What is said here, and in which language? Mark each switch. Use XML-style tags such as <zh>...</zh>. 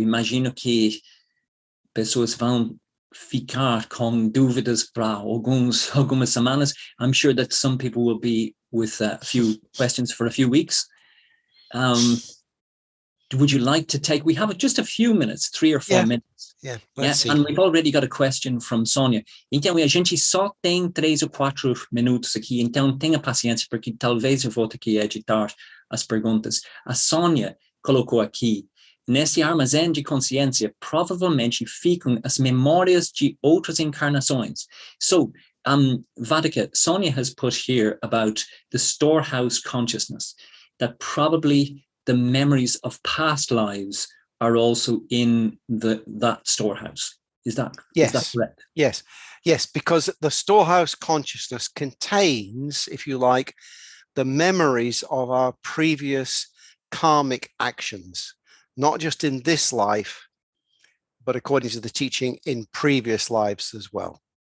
<pt>Imagino que pessoas vão ficar com dúvidas para algumas semanas.</pt> <en>I'm sure that some people will be with a few questions for a few weeks. Would you like to take, we have just a few minutes, 3 or 4 minutes. Yeah, let's see. And we've already got a question from Sonia.</en> <pt>Então, a gente só tem 3 ou 4 minutos aqui, então tenha paciência, porque talvez eu vou ter que editar as perguntas. A Sonia colocou aqui, nesse armazém de consciência, provavelmente ficam as memórias de outras encarnações.</pt> <en>So, Vaddhaka, Sonia has put here about the storehouse consciousness, that probably the memories of past lives are also in that storehouse. Is that correct? Yes, because the storehouse consciousness contains, if you like, the memories of our previous karmic actions, not just in this life, but according to the teaching, in previous lives as well.</en>